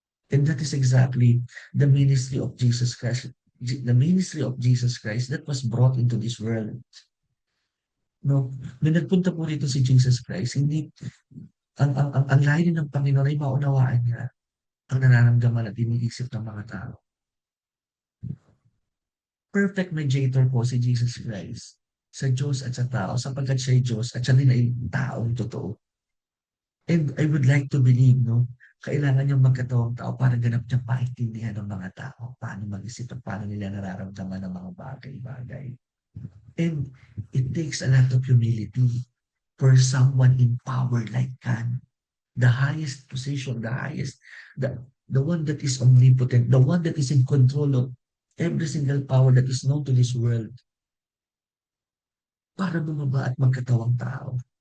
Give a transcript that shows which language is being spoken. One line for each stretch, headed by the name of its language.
English: And that is exactly the ministry of Jesus Christ. The ministry of Jesus Christ that was brought into this world.
Filipino: No, nung nagpunta po rito si Jesus Christ, hindi ang lahi ng Panginoon ay maunawaan niya ang nararamdaman at iniisip ng mga tao.
English: Perfect mediator
Filipino: po si Jesus Christ sa Diyos at sa tao sapagkat siya ay Diyos at siya din ay taong totoo.
English: And I would like to believe,
Filipino: no, kailangan niyang magkatawang tao para ganap niyang paintindihan ng mga tao, paano mag-isip at paano nila nararamdaman ng mga bagay-bagay.
English: And it takes a lot of humility for someone in power like God. The highest position, the one that is omnipotent, the one that is in control of every single power that is known to this world,
Filipino: para bumaba at magkatawang tao.